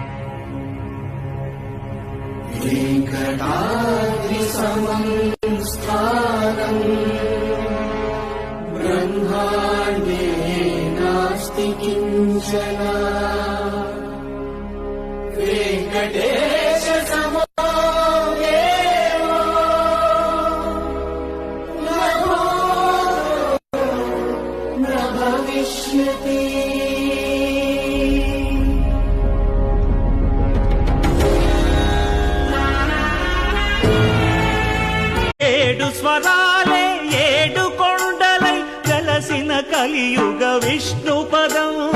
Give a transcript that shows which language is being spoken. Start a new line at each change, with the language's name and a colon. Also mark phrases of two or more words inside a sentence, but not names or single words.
Sanskrit: ब्रह्माण्डे नास्ति किञ्चन वेङ्कटेश समो देवो न भूतो न भविष्यति
Telugu: ఏడు స్వరాలే ఏడు కొండలై కలసిన కలియుగ విష్ణు పదం